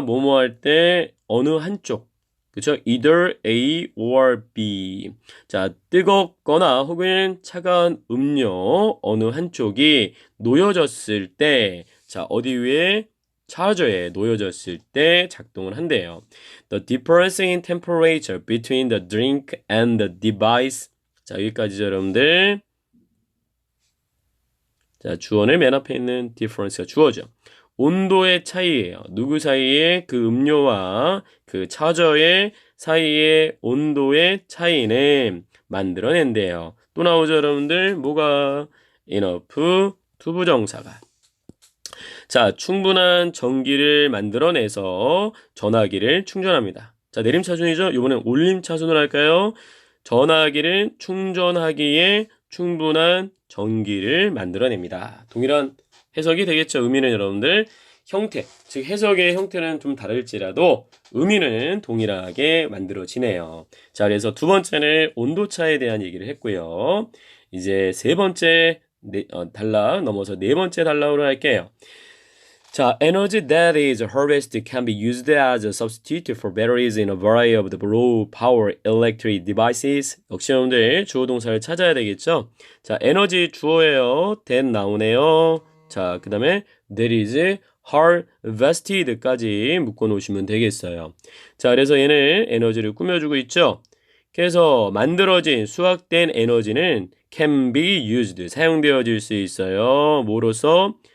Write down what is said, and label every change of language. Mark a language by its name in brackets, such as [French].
[Korean] 뭐뭐 할 때 어느 한쪽 그쵸? [English] Either A or B. [Korean] 자, 뜨겁거나 혹은 차가운 음료 어느 한쪽이 놓여졌을 때, 자, 어디 위에? 차저에 놓여졌을 때 작동을 한대요. [English] The difference in temperature between the drink and the device. [Korean] 자, 여기까지죠, 여러분들. 자, 주어는 맨 앞에 있는 difference가 주어죠. 온도의 차이예요. 누구 사이에 그 음료와 그 차저의 사이의 온도의 차이는 만들어낸대요. 또 나오죠, 여러분들. 뭐가? enough 투부정사가. 자, 충분한 전기를 만들어내서 전화기를 충전합니다. 자, 내림차순이죠? 이번엔 올림차순을 할까요? 전화기를 충전하기에 충분한 전기를 만들어냅니다. 동일한 해석이 되겠죠. 의미는 여러분들 형태, 즉 해석의 형태는 좀 다를지라도 의미는 동일하게 만들어지네요. 자, 그래서 두 번째는 온도차에 대한 얘기를 했고요. 이제 세 번째 단락 넘어서 네 번째 단락으로 할게요. [English] 자, energy that is harvested can be used as a substitute for batteries in a variety of the low power electric devices. [Korean] 역시 여러분들 주어 동사를 찾아야 되겠죠? 자, 에너지 주어예요. that 나오네요. 자, 그 다음에 [English] that is harvested [Korean] 까지 묶어 놓으시면 되겠어요. 자, 그래서 얘는 에너지를 꾸며주고 있죠? 그래서 만들어진 수확된 에너지는 [English] can be used [Korean] 사용되어질 수 있어요. 뭐로서?